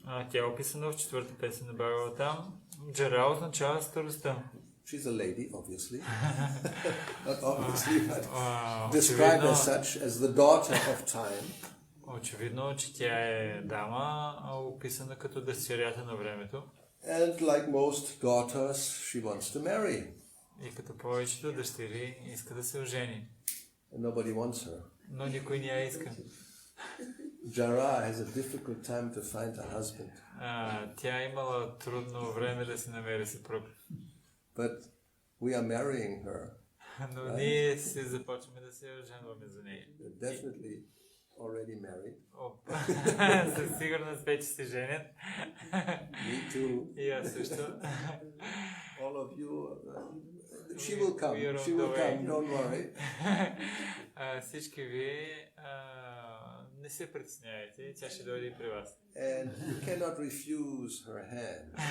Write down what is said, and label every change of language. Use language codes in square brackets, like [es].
[bg] Тя е описана в четвърта песен на Бхагаватам. Джара означава старостта. [en] She's a lady, obviously. Not obviously, but described as such, as the daughter of time. [bg] Очевидно, че тя е дама, описана като дъщерята на времето. [en] And like most daughters, she wants to marry. [bg] И като повечето дъщери иска да се ожени. [en] And nobody wants her. [bg] Но никой не я иска. [en] Jara has a difficult time to find a husband. [bg] Тя имала трудно време да си намери съпруг. [en] But we are marrying her. [bg] Но ние се започваме да се оженваме за нея. [en] Definitely already married. [bg] Със сигурност вече се женят. [en] Me too. [bg] И аз също. [en] All of you, she will come. She will come. Don't worry. [bg] Всички вие не се притеснявайте, тя ще дойде и при вас. [en] And you cannot refuse her hand.